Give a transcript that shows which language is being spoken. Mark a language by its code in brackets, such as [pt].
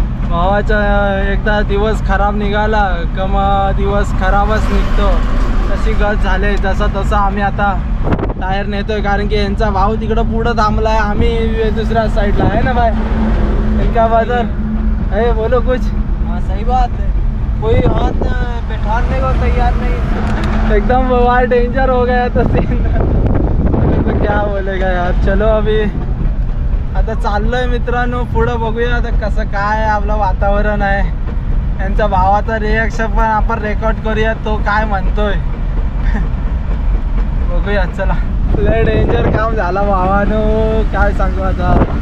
[mr] भावाचा एकदा दिवस खराब निघाला का मग दिवस खराबच निघतो. तशी गत झाले. तसं आम्ही आता टायर नेतोय कारण की यांचा भाव तिकडं पुढं थांबलाय, आम्ही दुसऱ्या साईडला आहे ना भाई. [hi] इनका बाजार है. बोलो कुछ. हाँ सही बात है. कोई हाथ बैठाने को तैयार नहीं. एकदम मोबाइल डेंजर हो गया तो सीन. तो क्या बोलेगा यार. चलो अभी [mr] आता चाललोय मित्रांनो पुढं. बघूया आता कसं काय आपलं वातावरण आहे. यांच्या भावाचा रिॲक्शन पण आपण रेकॉर्ड करूया, तो काय म्हणतोय बघूया. चला. लय डेंजर काम झाला भावानं, काय सांगू आता.